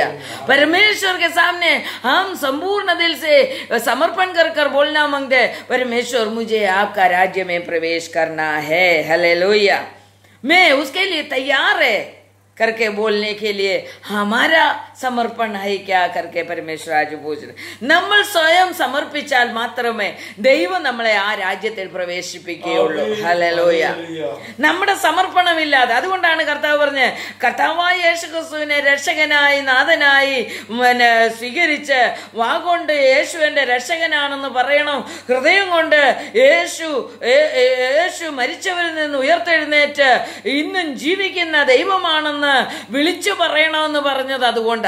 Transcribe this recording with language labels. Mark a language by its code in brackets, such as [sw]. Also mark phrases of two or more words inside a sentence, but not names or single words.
[hi] परमेश्वर के सामने हम संपूर्ण दिल से समर्पण कर कर बोलना मांगते, परमेश्वर मुझे आपका राज्य में प्रवेश करना है। हालेलुया। मैं उसके लिए तैयार है करके बोलने के लिए हमारा समर्पण है क्या करके परमेश्वर आज पूछ रहे। [ml] നമ്മൾ സ്വയം സമർപ്പിച്ചാൽ മാത്രമേ ദൈവം നമ്മളെ ആ രാജ്യത്തിൽ പ്രവേശിപ്പിക്കുകയുള്ളൂ. ഹല്ലേലൂയ. നമ്മുടെ സമർപ്പണമില്ലാതെ, അതുകൊണ്ടാണ് കർത്താവ് പറഞ്ഞ്, കർത്താവായ യേശുക്രിസ്തുവിനെ രക്ഷകനായി നാഥനായി സ്വീകരിച്ച് വാഗൊണ്ട് യേശു എന്റെ രക്ഷകനാണെന്ന് പറയണം, ഹൃദയം കൊണ്ട് യേശു മരിച്ചവരിൽ നിന്ന് ഉയർത്തെഴുന്നേറ്റ് ഇന്നും ജീവിക്കുന്ന ദൈവമാണെന്ന് വിളിച്ചു പറയണമെന്ന് പറഞ്ഞത് അതുകൊണ്ടാ.